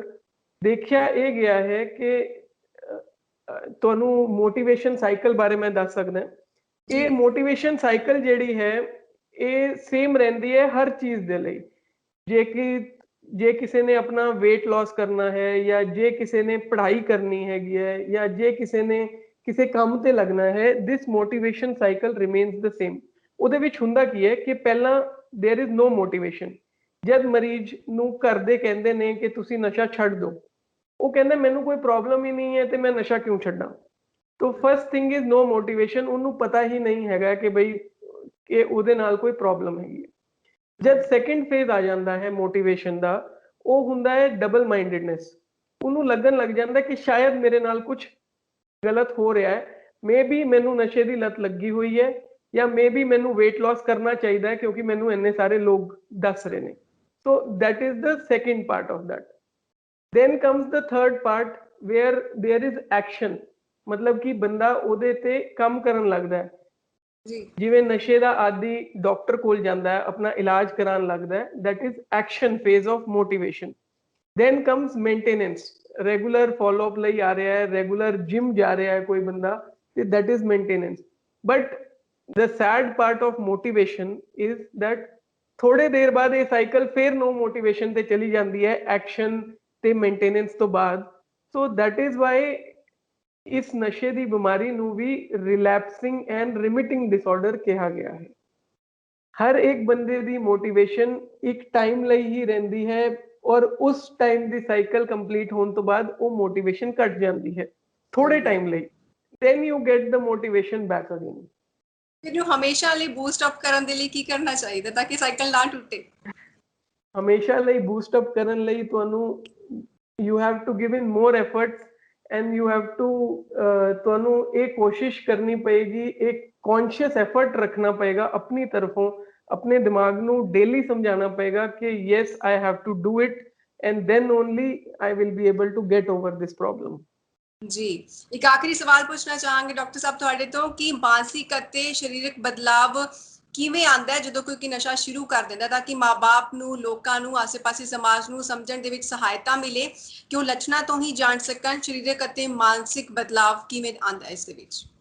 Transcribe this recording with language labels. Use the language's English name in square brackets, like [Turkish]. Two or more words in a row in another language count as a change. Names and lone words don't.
[Punjabi] ਦੇਖਿਆ ਇਹ ਗਿਆ ਹੈ ਕਿ ਤੁਹਾਨੂੰ [English] motivation cycle [Punjabi] ਬਾਰੇ ਮੈਂ ਦੱਸ ਸਕਦਾ। ਇਹ [English] motivation cycle [Punjabi] ਜਿਹੜੀ ਹੈ ਇਹ ਸੇਮ ਰਹਿੰਦੀ ਹੈ ਹਰ ਚੀਜ਼ ਦੇ ਲਈ। ਜੇ ਕਿਸੇ ਨੇ ਆਪਣਾ [English] weight loss [Punjabi] ਕਰਨਾ ਹੈ, ਜਾਂ ਜੇ ਕਿਸੇ ਨੇ ਪੜ੍ਹਾਈ ਕਰਨੀ ਹੈਗੀ ਹੈ, ਜਾਂ ਜੇ ਕਿਸੇ ਨੇ ਕਿਸੇ ਕੰਮ ਤੇ ਲੱਗਣਾ ਹੈ, [English] this motivation cycle remains the same। [Punjabi] ਉਹਦੇ ਵਿੱਚ ਹੁੰਦਾ ਕੀ ਹੈ ਕਿ ਪਹਿਲਾਂ [English] there is no motivation। [Punjabi] ਜਦ ਮਰੀਜ਼ ਨੂੰ ਘਰ ਦੇ ਕਹਿੰਦੇ ਨੇ ਕਿ ਤੁਸੀਂ ਨਸ਼ਾ ਛੱਡ ਦਿਓ, ਉਹ ਕਹਿੰਦਾ ਮੈਨੂੰ ਕੋਈ ਪ੍ਰੋਬਲਮ ਹੀ ਨਹੀਂ ਹੈ ਤੇ ਮੈਂ ਨਸ਼ਾ ਕਿਉਂ ਛੱਡਾਂ। [English] ਤੋ first thing is no motivation। [Punjabi] ਉਹਨੂੰ ਪਤਾ ਹੀ ਨਹੀਂ ਹੈਗਾ ਕਿ ਬਈ ਕਿ ਉਹਦੇ ਨਾਲ ਕੋਈ ਪ੍ਰੋਬਲਮ ਹੈਗੀ ਹੈ। ਜਦ [English] second phase [Punjabi] ਆ ਜਾਂਦਾ ਹੈ ਮੋਟੀਵੇਸ਼ਨ ਦਾ, ਉਹ ਹੁੰਦਾ ਹੈ [English] double mindedness. [Punjabi] ਉਹਨੂੰ ਲੱਗਣ ਲੱਗ ਜਾਂਦਾ ਕਿ ਸ਼ਾਇਦ ਮੇਰੇ ਨਾਲ ਕੁਝ ਗਲਤ ਹੋ ਰਿਹਾ ਹੈ, ਮੇਬੀ ਮੈਨੂੰ ਨਸ਼ੇ ਦੀ ਲੱਤ ਲੱਗੀ ਹੋਈ ਹੈ, ਜਾਂ ਮੇਬੀ ਮੈਨੂੰ [English] weight loss [Punjabi] ਕਰਨਾ ਚਾਹੀਦਾ ਹੈ ਕਿਉਂਕਿ ਮੈਨੂੰ ਇੰਨੇ ਸਾਰੇ ਲੋਕ ਦੱਸ ਰਹੇ ਨੇ। [English] ਸੋ that is the second part of that। then comes the third part where there is action। [Punjabi] ਮਤਲਬ ਕਿ ਬੰਦਾ ਉਹਦੇ ਤੇ ਕੰਮ ਕਰਨ ਲੱਗਦਾ ਹੈ। ਜਿਵੇਂ ਨਸ਼ੇ ਦਾ ਆਦੀ ਡਾਕਟਰ ਕੋਲ ਜਾਂਦਾ ਹੈ, ਆਪਣਾ ਇਲਾਜ ਕਰਾਉਣ ਲੱਗਦਾ ਹੈ, [English] that is action phase of motivation। then comes maintenance। regular follow-up [Punjabi] ਲਈ ਆ ਰਿਹਾ ਹੈ, [English] regular gym [Punjabi] ਜਾ ਰਿਹਾ ਹੈ ਕੋਈ ਬੰਦਾ, ਤੇ [English] that is maintenance। but the sad part of motivation is that [Punjabi] ਥੋੜੇ ਦੇਰ ਬਾਅਦ ਇਹ ਸਾਈਕਲ ਫੇਰ [English] no motivation [Punjabi] ਤੇ ਚਲੀ ਜਾਂਦੀ ਹੈ ਐਕਸ਼ਨ ਤੇ ਮੇਨਟੇਨੈਂਸ ਤੋਂ ਬਾਅਦ। [English] so that is why [Punjabi] ਇਸ ਨਸ਼ੇ ਦੀ ਬਿਮਾਰੀ ਨੂੰ ਵੀ [English] relapsing and remitting disorder [Punjabi] ਕਿਹਾ ਗਿਆ ਹੈ। ਹਰ ਇੱਕ ਬੰਦੇ ਦੀ ਮੋਟੀਵੇਸ਼ਨ ਇੱਕ ਟਾਈਮ ਲਈ ਹੀ ਰਹਿੰਦੀ ਹੈ ਔਰ ਉਸ ਟਾਈਮ ਦੀ ਸਾਈਕਲ ਕੰਪਲੀਟ ਹੋਣ ਤੋਂ ਬਾਅਦ ਉਹ ਮੋਟੀਵੇਸ਼ਨ ਘਟ ਜਾਂਦੀ ਹੈ ਥੋੜੇ ਟਾਈਮ ਲਈ। [English] then you get the motivation back again। [Punjabi] ਇਹਨੂੰ ਹਮੇਸ਼ਾ ਲਈ [English] boost up [Punjabi] ਕਰਨ ਦੇ ਲਈ ਕੀ ਕਰਨਾ ਚਾਹੀਦਾ ਤਾਂ ਕਿ ਸਾਈਕਲ ਨਾ ਟੁੱਟੇ? ਹਮੇਸ਼ਾ ਲਈ [English] boost up [Punjabi] ਕਰਨ ਲਈ ਤੁਹਾਨੂੰ [English] you have to give in more efforts and you have to [Punjabi] ਤੁਹਾਨੂੰ ਇਹ ਕੋਸ਼ਿਸ਼ ਕਰਨੀ ਪਏਗੀ, ਇੱਕ [English] conscious effort [Punjabi] ਰੱਖਣਾ ਪਏਗਾ ਆਪਣੀ ਤਰਫੋਂ। ਆਪਣੇ ਦਿਮਾਗ ਨੂੰ ਡੇਲੀ ਸਮਝਾਉਣਾ ਪਏਗਾ ਕਿ [English] yes I have to do it and then only I will be able to get over this problem। [Punjabi] ਜੀ, ਇੱਕ ਆਖਰੀ ਸਵਾਲ ਪੁੱਛਣਾ ਚਾਹਾਂਗੇ ਡਾਕਟਰ ਸਾਹਿਬ ਤੁਹਾਡੇ ਤੋਂ ਕਿ ਮਾਨਸਿਕ ਅਤੇ ਸਰੀਰਕ ਬਦਲਾਵ ਕਿਵੇਂ ਆਉਂਦਾ ਹੈ ਜਦੋਂ ਕੋਈ ਨਸ਼ਾ ਸ਼ੁਰੂ ਕਰ ਦਿੰਦਾ, ਤਾਂ ਕਿ ਮਾਂ-ਬਾਪ ਨੂੰ, ਲੋਕਾਂ ਨੂੰ, ਆਸੇ-ਪਾਸੇ ਸਮਾਜ ਨੂੰ ਸਮਝਣ ਦੇ ਵਿੱਚ ਸਹਾਇਤਾ ਮਿਲੇ ਕਿ ਉਹ ਲੱਛਣਾਂ ਤੋਂ ਹੀ ਜਾਣ ਸਕਣ ਸਰੀਰਕ ਅਤੇ ਮਾਨਸਿਕ ਬਦਲਾਵ ਕਿਵੇਂ ਆਉਂਦਾ ਹੈ ਇਸ ਦੇ ਵਿੱਚ?